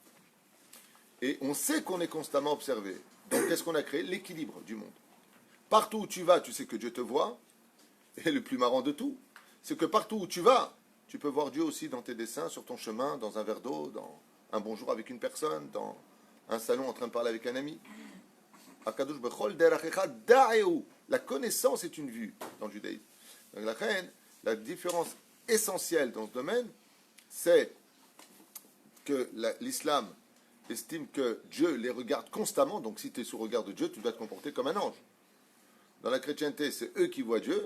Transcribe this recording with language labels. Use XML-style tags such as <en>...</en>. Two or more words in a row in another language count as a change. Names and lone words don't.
<fr>Et on sait qu'on est constamment observé. Donc qu'est-ce qu'on a créé? L'équilibre du monde. Partout où tu vas, tu sais que Dieu te voit. Et le plus marrant de tout, c'est que partout où tu vas, tu peux voir Dieu aussi dans tes dessins, sur ton chemin, dans un verre d'eau, dans un bonjour avec une personne, dans un salon en train de parler avec un ami.</fr> <he>הקדוש בכל דרכיך דעהו.</he> <fr>La connaissance est une vue dans le judaïsme. Donc la différence essentielle dans ce domaine, c'est que l'islam estime que Dieu les regarde constamment. Donc si tu es sous regard de Dieu, tu dois te comporter comme un ange. Dans la chrétienté, c'est eux qui voient Dieu.</fr>